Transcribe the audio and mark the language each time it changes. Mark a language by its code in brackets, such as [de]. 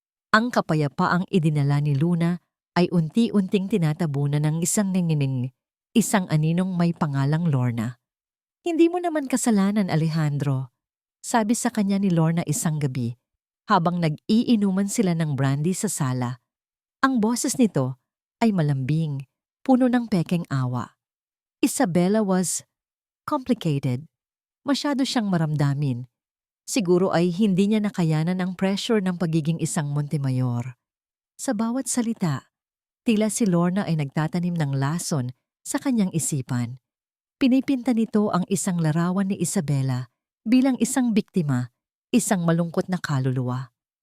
[tl] Ang kapayapaang idinala ni Luna ay unti-unting tinatabunan ng isang ningining, isang aninong may pangalang Lorna. "Hindi mo naman kasalanan, Alejandro," sabi sa kanya ni Lorna isang gabi, habang nag-iinuman sila ng brandy sa sala. Ang boses nito ay malambing, puno ng pekeng awa. [en] Isabella was complicated. [tl] Masyado siyang maramdamin. Siguro ay hindi niya nakayanan ang pressure ng pagiging isang Montemayor. Sa bawat salita, tila si Lorna ay nagtatanim ng lason sa kanyang isipan. Pinipinta nito ang isang larawan ni Isabella bilang isang biktima, isang malungkot na kaluluwa.